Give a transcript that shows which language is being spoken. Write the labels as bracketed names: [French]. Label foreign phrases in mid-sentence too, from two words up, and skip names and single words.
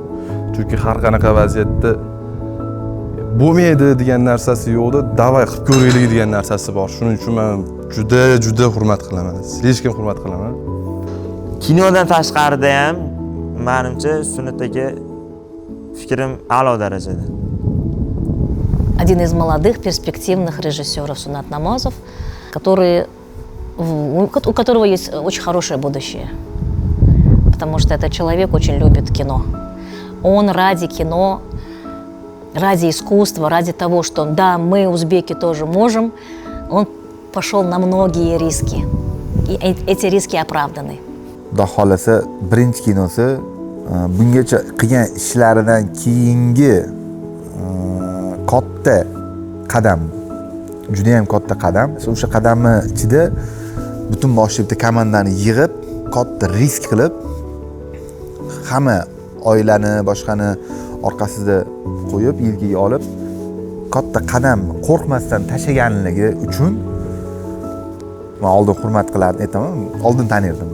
[Uzbek] Chunki har qanaqa vaziyatda bo'lmaydi degan narsasi yo'qda, davay qilib ko'raylik degan narsasi bor. Shuning uchun men juda hurmat qilaman. Hech hurmat qilaman. Kinodan tashqarida ham menimcha Sunnat aka fikrim a'lo darajada. [Russian] Один из молодых перспективных режиссеров Сунат Намазов, у которого есть очень хорошее будущее. Потому что этот человек очень любит кино. Он ради кино, ради искусства, ради того, что да, мы, узбеки, тоже можем, он пошел на многие риски. И эти риски оправданы. [Uzbek] Xudo xolasa birinchi kinosi bungacha qilgan ishlaridan keyingi katta qadam. Juda ham katta qadam. O'sha qadamni ichida butun boshli bitta komandani yig'ib, katta risk qilib, hamma oilani, boshqani orqasida qo'yib, yelkaga olib, katta qadam qo'rqmasdan tashlaganligi uchun men oldin hurmat qilardim, aytaman, oldin tanirdim.